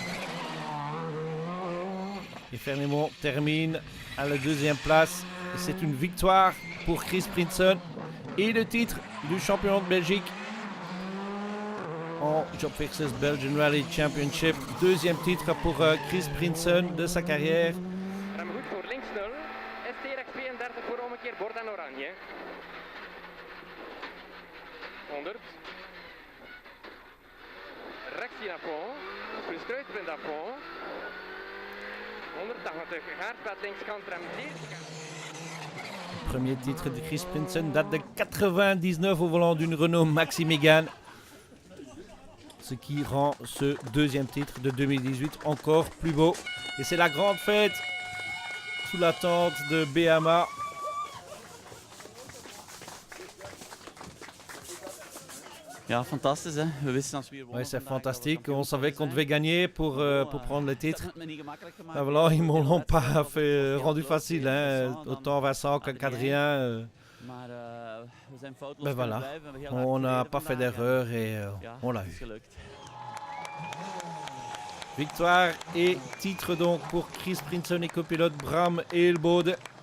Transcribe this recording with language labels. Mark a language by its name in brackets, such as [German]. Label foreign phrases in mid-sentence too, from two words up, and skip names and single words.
[French] Et Fernémont termine à la 2e place. Et c'est une victoire pour Chris Prinsen et le titre du champion de Belgique en Jobfixers Belgian Rally Championship. 2e titre pour Chris Prinsen de sa carrière. [Dutch] Rem goed voor links 0. ST-Rex 32 voor ommekeer, bord en oranje. 100. Rechts hier naar fond. Plus Kruidpunt naar fond. 180, Gaarspad linkskant, rem 10. [French] Premier titre de Chris Prinsen date de 99 au volant d'une Renault Maxi Mégane. Ce qui rend ce 2e titre de 2018 encore plus beau. Et c'est la grande fête sous la tente de BMA. [Dutch] Ja, fantastisch hè. We wisten als we hier [French] Ouais, c'est fantastique. On savait qu'on devait gagner pour prendre le titre. Ben voilà, ils m'ont pas fait, rendu facile. Hein. Autant Vincent qu'Adrien. Ben voilà, on n'a pas fait d'erreur et on l'a eu. Victoire et titre donc pour Chris Prinsen et copilote Bram Eelbode.